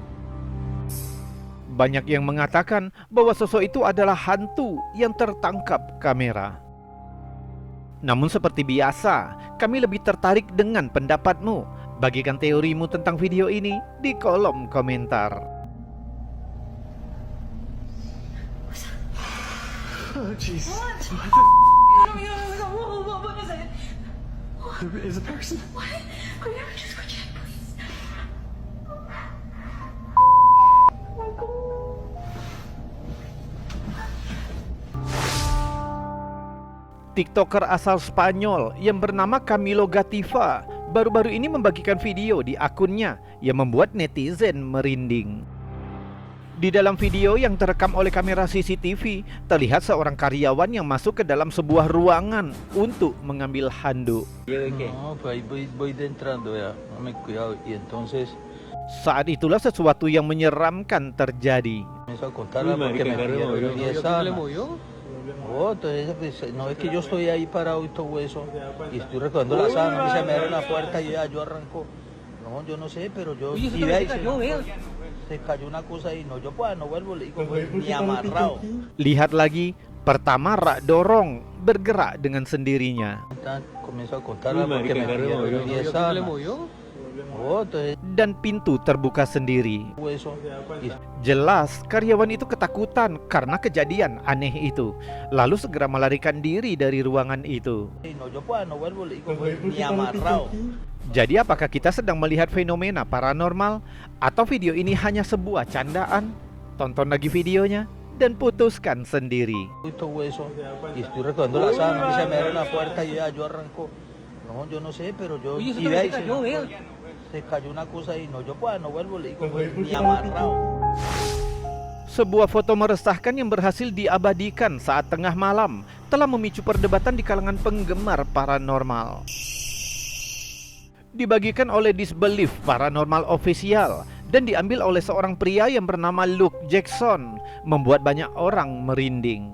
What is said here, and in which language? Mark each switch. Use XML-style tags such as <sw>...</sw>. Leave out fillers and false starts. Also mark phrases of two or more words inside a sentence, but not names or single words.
<id>Banyak yang mengatakan bahwa sosok itu adalah hantu yang tertangkap kamera. Namun seperti biasa, kami lebih tertarik dengan pendapatmu. Bagikan teorimu tentang video ini di kolom komentar.</id> <en>Oh, jeez. What? There is a person. What? Could you ever just go check, please?</en> <id>TikToker asal Spanyol yang bernama Camilo Gativa baru-baru ini membagikan video di akunnya yang membuat netizen merinding. Di dalam video yang terekam oleh kamera CCTV, terlihat seorang karyawan yang masuk ke dalam sebuah ruangan untuk mengambil handuk.</id> <es>No, pues ahí voy entrando ya, dame cuidado. Y entonces</es> <id>Saat itulah sesuatu yang menyeramkan terjadi.</id> <es>comienzo a contarla porque me pidieron 10 años. Oh, entonces pues, no es que yo estoy ahí parado y todo eso y estoy recordando la sábana, y se me abre la puerta y ya yo arranco. No, yo no sé, pero yo Oye, eso y también ahí se cayó, vea. se cayó una cosa y no, yo pues no vuelvo, le digo, pues, ni amarrado.</es> <id>Lihat lagi, pertama rak dorong bergerak dengan sendirinya.</id> <es>Comienzo a contarla porque me pidieron 10 años. Oh, entonces</es> <id>Dan pintu terbuka sendiri.</id> <es>eso y</es> <id>Jelas, karyawan itu ketakutan karena kejadian aneh itu. Lalu segera melarikan diri dari ruangan itu.</id> <es>no, yo pues no vuelvo, le digo, pues, ni amarrado.</es> <id>Jadi apakah kita sedang melihat fenomena paranormal? Atau video ini hanya sebuah candaan? Tonton lagi videonya dan putuskan sendiri.</id> <es>Y todo eso y estoy recordando la sábana, y se me abre la puerta y ya yo arranco. No, yo no sé, pero yo Oye, eso y de ahí también se cayó, vea. se cayó una cosa y no, yo pues no vuelvo, le digo, pues, ni amarrado.</es> <id>Sebuah foto meresahkan yang berhasil diabadikan saat tengah malam telah memicu perdebatan di kalangan penggemar paranormal. Dibagikan oleh Disbelief Paranormal Official dan diambil oleh seorang pria yang bernama Luke Jackson, membuat banyak orang merinding.</id>